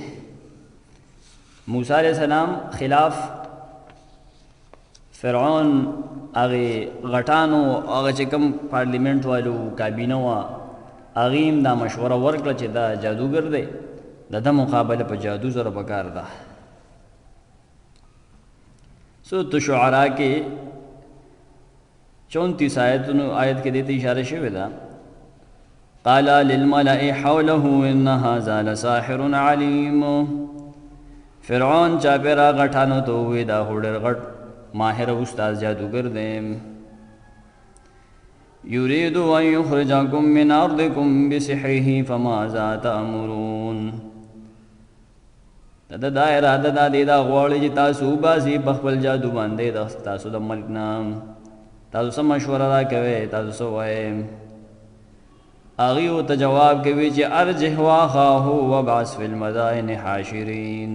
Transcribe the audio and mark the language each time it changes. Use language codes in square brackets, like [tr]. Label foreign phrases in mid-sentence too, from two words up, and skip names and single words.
[ps] موسی علیه السلام خلاف فرعون هغې غټانو، هغه چې کوم پارلیمنټ والو کابینه وه، هغې هم دا مشوره ورکړه چې دا جادوګر دی، د ده مقابله په جادو سره پکار ده. سورت شعراء کې 34 آیت کې دې ته اشاره شوې ده. [ar] قال للملأ حوله ان هذا لساحر علیم. [ps] فرعون چاپېره غټانو ته ووایي دا خو ډېر غټ ماهر استاد جادوګر دی. [ar] یرید ان یخرجکم من ارضکم بسحره فماذا تأمرون. [ps] د دا اراده دا دی، دا غواړي چې تاسو وباسي په خپل جادو باندې تاسو د ملک نه. تاسو څه مشوره راکوئ؟ تاسو څه وایئ؟ هغوی ورته جواب کوي چې [ar] ارجح واخاه وابعث فی المدائن حاشرین.